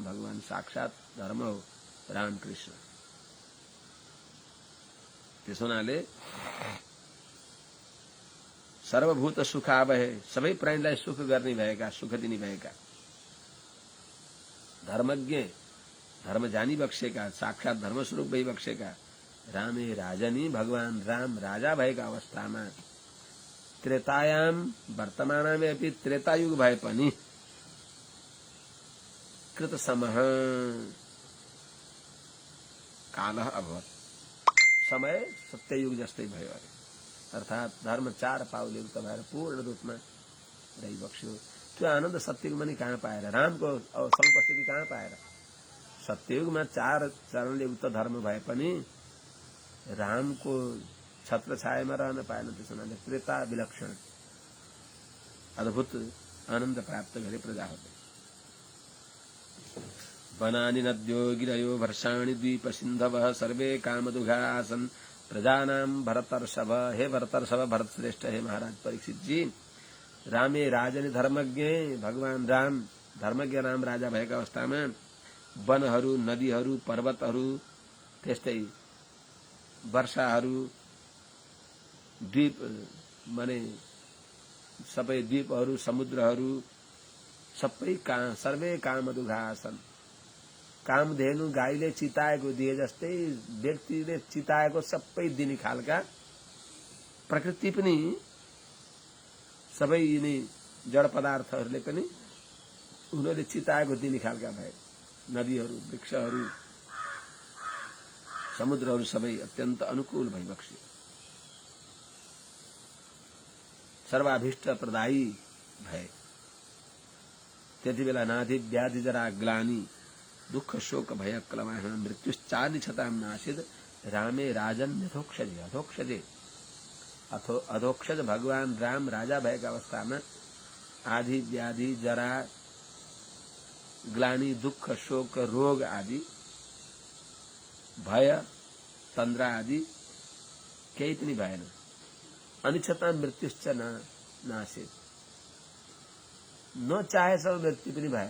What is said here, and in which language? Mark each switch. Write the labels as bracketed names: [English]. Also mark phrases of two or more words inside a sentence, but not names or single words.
[Nepali] भगवान साक्षात धर्म हो रामकृष्ण। त्यस हुनाले [Sanskrit] सर्वभूत सुखावहे, [Nepali] सबै प्राणीलाई सुख गर्ने भएका, सुख दिने भएका, धर्मज्ञ, धर्म जानी बक्सेका, साक्षात धर्मस्वरूप भइबक्सेका [Sanskrit] रामे राजनी, [Nepali] भगवान राम राजा भएका अवस्थामा [Sanskrit] त्रेतायाम वर्तमानमे अपि, [Nepali] त्रेतायुग भए पनि [Sanskrit] कृतसमः कालः अभवत्, [Nepali] समय सत्ययुग जस्तै भयो अरे। अर्थात धर्म 4 पाउले युक्त भएर पूर्ण रूपमा रहिबक्स्यो। त्यो आनन्द सत्ययुगमा नि कहाँ पाएर, रामको समुपस्थिति कहाँ पाएर? सत्ययुगमा 4 चरणले युक्त धर्म भए पनि रामको छत्र छायामा रहन पाएन। त्यसो हुनाले त्रेता विलक्षण अद्भुत आनन्द प्राप्त गरे प्रजाहरूले। [Sanskrit] वनानि नद्यो गिरयो वर्षाणि द्वीप सिन्धवः सर्वे कामदुघा आसन् प्रजानां भरतर्षभ। [Nepali] हे भरतर्षभ, भरत श्रेष्ठ, हे महाराज परीक्षित जी, [Sanskrit] रामे राजनी धर्मज्ञ, [Nepali] भगवान राम धर्मज्ञ राम राजा भएका अवस्थामा वनहरू, नदीहरू, पर्वतहरू, त्यस्तै वर्षाहरू, द्वीप माने सबै द्वीपहरू, समुद्रहरू सबै [Sanskrit] सर्वे कामदुघा आसन्। [Nepali] कामधेनु गाईले चिताएको दिए जस्तै व्यक्तिले चिताएको सबै दिने खालका प्रकृति पनि, सबै यिनी जड पदार्थहरूले पनि उनीहरूले चिताएको दिने खालका भए। नदीहरू, वृक्षहरू, समुद्रहरू सबै अत्यन्त अनुकूल भइबक्स्यो। सर्वाभीष्ट प्रदायी भए। [Sanskrit] त्यति बेला नाधि व्याधि जरा ग्लानी दुःख शोक भय क्लमाह मृत्युश्चादि छतां नासिद रामे राजन यथोक्षजे। [Nepali] अधोक्षजे, अधोक्षज भगवान राम राजा भएका अवस्थामा आदि व्याधि जरा ग्लानी दुःख शोक रोग आदि भय तन्द्रा आदि केही पनि भएन। अनि [Sanskrit] छतां मृत्युश्च नासिद, [Nepali] नचाहेसम्म मृत्यु पनि भएन।